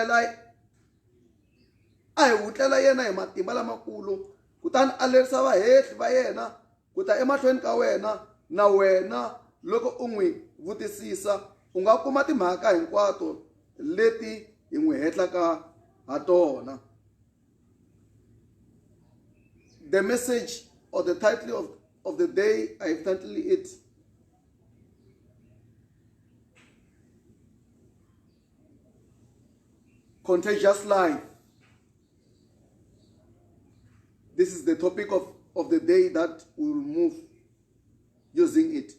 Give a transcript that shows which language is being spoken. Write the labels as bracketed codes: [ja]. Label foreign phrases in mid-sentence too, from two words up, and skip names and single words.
[ts] wutlela yena hi matimba lamakulu, kutani a lerisa vahehli va yena ku ta emahlweni ka wena, na wena loko u n'wi vutisisa u nga kuma timhaka hinkwato leti hi n'wi hetlaka ha tona. [en] The message or the title of the day, I have titled it, Contagious Life. This is the topic of the day that we will move using it.